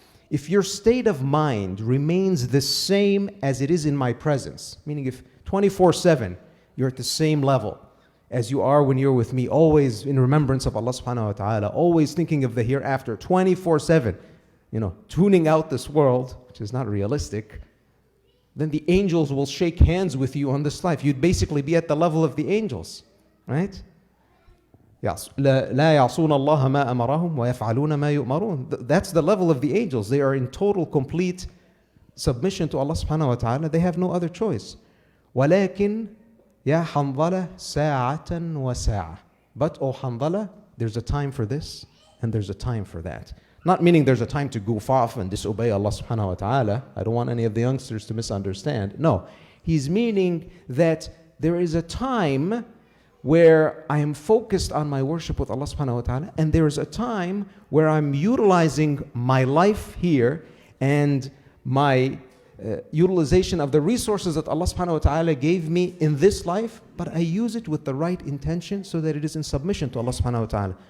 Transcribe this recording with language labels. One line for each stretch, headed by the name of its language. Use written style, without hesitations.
English: If your state of mind remains the same as it is in my presence, meaning if 24/7 you're at the same level as you are when you're with me, always in remembrance of Allah subhanahu wa ta'ala, always thinking of the hereafter, 24/7, tuning out this world, which is not realistic, then the angels will shake hands with you on this life. You'd basically be at the level of the angels, right?
Arabic: لا يعصون الله ما أمرهم ويفعلون ما يؤمرون.
English: That's the level of the angels. They are in total, complete submission to Allah subhanahu wa ta'ala. They have no other choice.
Arabic: ولكن يا حنظلة ساعة وساعة.
English: But, oh Hanzala, there's a time for this and there's a time for that. Not meaning there's a time to goof off and disobey Allah subhanahu wa ta'ala. I don't want any of the youngsters to misunderstand. No, he's meaning that there is a time where I am focused on my worship with Allah subhanahu wa ta'ala, and there is a time where I'm utilizing my life here and my utilization of the resources that Allah subhanahu wa ta'ala gave me in this life, but I use it with the right intention so that it is in submission to Allah subhanahu wa ta'ala.